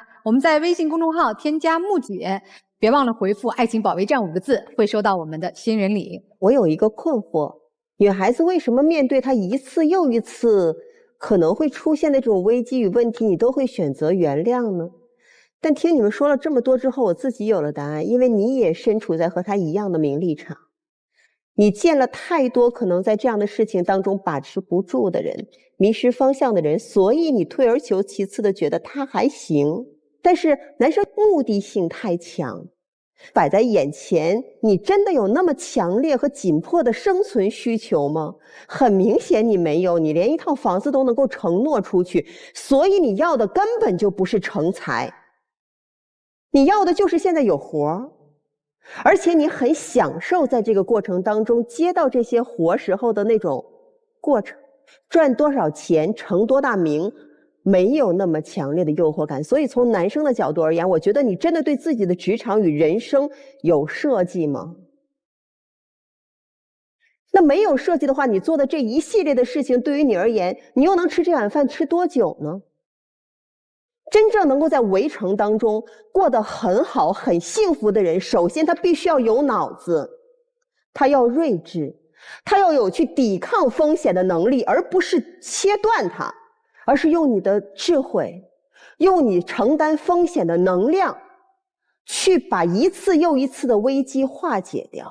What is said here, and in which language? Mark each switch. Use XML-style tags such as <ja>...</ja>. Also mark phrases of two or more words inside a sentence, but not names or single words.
<zh>我們在微信公眾號添加木姐，別忘了回復愛情保衛戰5個字，會收到我們的新人禮。我有一個困惑，女孩子為什麼面對她一次又一次可能會出現的這種危機與問題，你都會選擇原諒呢？但聽你們說了這麼多之後，我自己有了答案，因為你也身處在和他一樣的名利場，你見了太多可能在這樣的事情當中把持不住的人，迷失方向的人，所以你退而求其次的覺得他還行。但是男生目的性太強，擺在眼前，你真的有那麼強烈和緊迫的生存需求嗎？很明顯你沒有，你連一套房子都能夠承諾出去，所以你要的根本就不是成才。你要的就是現在有活，而且你很享受在這個過程當中接到這些活時候的那種過程，賺多少錢成多大名沒有那麼強烈的誘惑感。所以從男生的角度而言，我覺得你真的對自己的職場與人生有設計嗎？那沒有設計的話，你做的這一系列的事情對於你而言，你又能吃這碗飯吃多久呢？真正能夠在圍城當中過得很好很幸福的人，首先他必須要有腦子，他要睿智，他要有去抵抗風險的能力，而不是切斷它，而是用你的智慧，用你承擔風險的能量，去把一次又一次的危機化解掉。</zh>